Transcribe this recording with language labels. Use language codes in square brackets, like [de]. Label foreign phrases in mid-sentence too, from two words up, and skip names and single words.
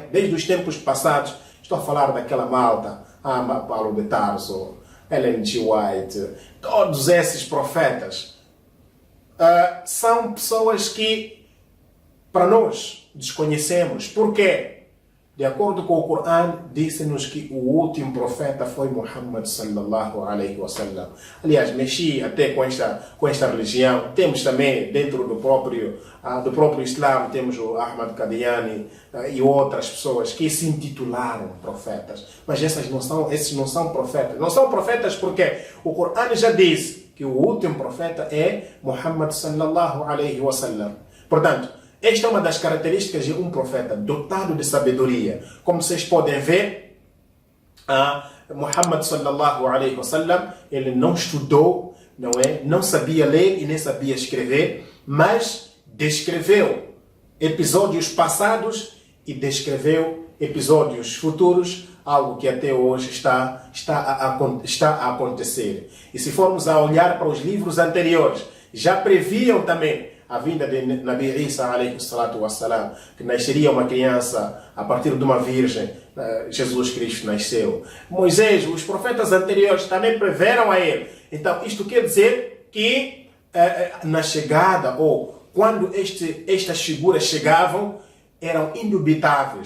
[pt] Desde os tempos passados, estou a falar daquela malta, Paulo de Tarso, Ellen G. White, todos esses profetas, são pessoas que, para nós, desconhecemos. Por quê? De acordo com o Corão, disse-nos que o último profeta foi Muhammad [ar] صلى الله عليه وسلم. [pt] Aliás, mexi até com esta religião. Temos também, dentro do próprio Islã, temos o Ahmad Qadiani e outras pessoas que se intitularam profetas. Mas esses não são profetas. Não são profetas porque o Corão já disse que o último profeta é Muhammad [ar] صلى الله عليه وسلم. [pt] Portanto, esta é uma das características de um profeta dotado de sabedoria. Como vocês podem ver, [ar] Muhammad صلى الله عليه وسلم, [pt] ele não estudou, não sabia ler e nem sabia escrever, mas descreveu episódios passados e descreveu episódios futuros, algo que até hoje está a acontecer. E se formos a olhar para os livros anteriores, já previam também a vinda de Nabi Isa, [ar] عليه الصلاة والسلام, [pt] que nasceria uma criança a partir de uma virgem. Jesus Cristo nasceu. Moisés, os profetas anteriores também preveram a ele. Então, isto quer dizer que na chegada, ou quando estas figuras chegavam, eram indubitáveis.